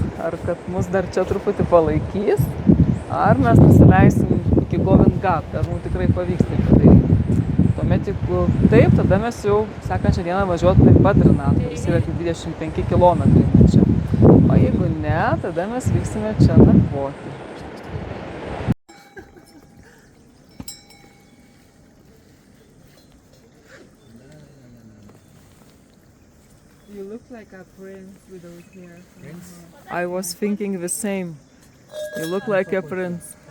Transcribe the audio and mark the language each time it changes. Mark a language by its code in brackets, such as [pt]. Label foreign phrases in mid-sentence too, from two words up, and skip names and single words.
[lt] Ar kad mus dar čia truputį palaikys, ar mes nusileisim iki Govindką. Ar mums tikrai pavyks tai padaryti. Tuomet, jeigu taip, tada mes jau sekančią dieną važiuotume į Badrinatą, kuris yra 25 km nuo čia. O jeigu ne, tada mes vyksime čia nakvoti. [en] You look like a prince without hair. Prince? I was thinking the same. You look like a prince.